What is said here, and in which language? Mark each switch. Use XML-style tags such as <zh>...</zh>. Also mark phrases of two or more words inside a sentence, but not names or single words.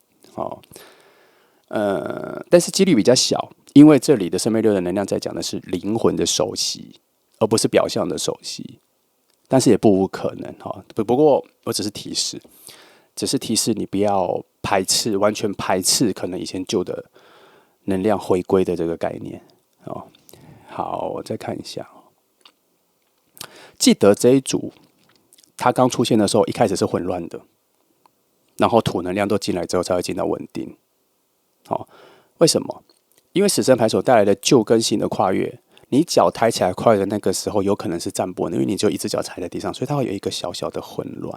<zh>但是幾率比較小，因為這裡的聖杯6的能量在講的是靈魂的熟悉，而不是表象的熟悉。但是也不無可能哈。不過我只是提示你不要排斥，完全排斥可能以前舊的能量回歸的這個概念。好，我再看一下。記得這一組，它剛出現的時候，一開始是混亂的，然後土能量都進來之後，才會進到穩定。好，為什麼？因為死神牌所帶來的舊跟新的跨越，你腳抬起來跨越的那個時候，有可能是站不穩，因為你就一隻腳踩在地上，所以它會有一個小小的混亂。</zh>